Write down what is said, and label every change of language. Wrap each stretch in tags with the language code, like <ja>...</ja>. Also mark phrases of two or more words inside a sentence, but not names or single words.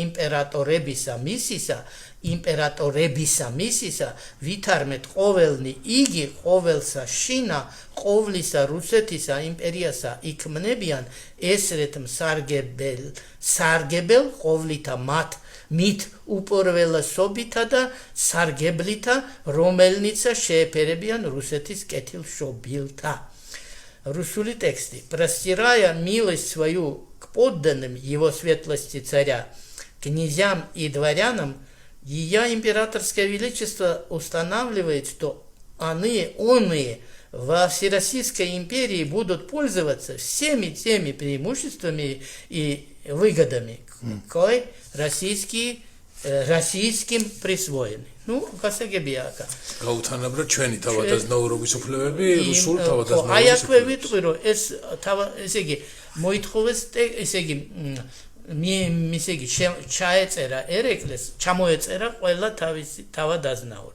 <ka>იმპერატორებისა მისისა ვითარმეთ ყოველნი იგი ყოველსა შინა ყოვლისა რუსეთისა იმპერიასა იქმნებიან ესრეთ სარგებელ ყოვლითა მით უპირველესობითა და სარგებლითა რომელნიცა შეეფერებიან русეთის კეთილშობილთა რუსული ტექსტი.</ka> <ru>Простирая милость свою к подданным его светлости царя, князьям и дворянам, ее императорское величество устанавливает, что оные во Всероссийской империи будут пользоваться всеми теми преимуществами и выгодами, кое российским присвоены.</ru> <ka>Ну, გასაგებია აქ. გაუთანაბრა ჩვენი თავადაზნაურობის უფლებები რუსულ თავადაზნაურობის. აი აქვე ვიტყვი რომ ესე იგი მოითხოვეს ესე იგი ესე იგი ჩაეწერა ერეკლეს, ჩამოეწერა ყველა თავისი თავადაზნაური.</ka>